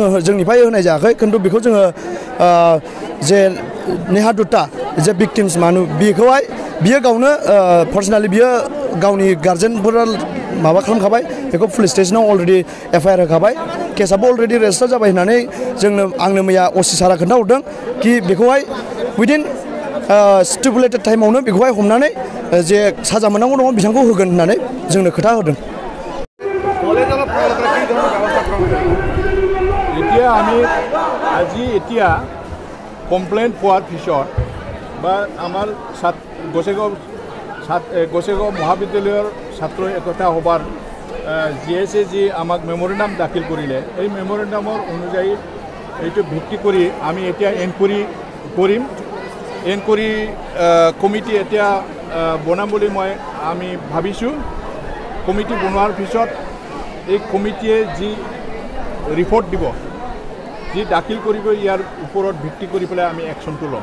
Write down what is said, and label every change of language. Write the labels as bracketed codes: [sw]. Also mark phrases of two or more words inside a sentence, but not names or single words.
[brx] जोंनिफ्राय होनाय जायाखै खिन्थु बेखौ जोङो जे नेहा दुत्ता जे भिक्टिम्स मानु बेखौहाय बियो गावनो पार्सनेलि बियो गावनि गार्जेनफोरा माबा खालामखाबाय बेखौ पुलिस स्टेसनाव [en] already FIR [brx] होखाबाय केसआबो [en] already register [brx] जाबाय होननानै आंनो मैया असि सारा खोन्थाहरदों कि बेखौहाय [en] within stipulated [brx] टाइमावनो बेखौहाय हमनानै जे साजा मोननांगौ दङ बिथांखौ होगोन होननानै जोंनो खोथा होदों [as] এতিয়া আমি আজি এতিয়া কমপ্লেইন পোৱাৰ পিছত বা আমাৰ গোসাইগাঁও মহাবিদ্যালয়ৰ ছাত্ৰ একতা সভাৰ জিএছে যি আমাক মেমৰেণ্ডাম দাখিল কৰিলে এই মেমৰেণ্ডামৰ অনুযায়ী এইটো ভিত্তি কৰি আমি এতিয়া এনকুৱাৰী কৰিম [en] enquiry committee [as] এতিয়া বনাম বুলি আমি ভাবিছোঁ কমিটি বনোৱাৰ পিছত এই কমিটিয়ে যি ৰিপৰ্ট দিব যি দাখিল কৰিব ইয়াৰ ওপৰত ভিত্তি কৰি পেলাই আমি একশ্যনটো ল'ম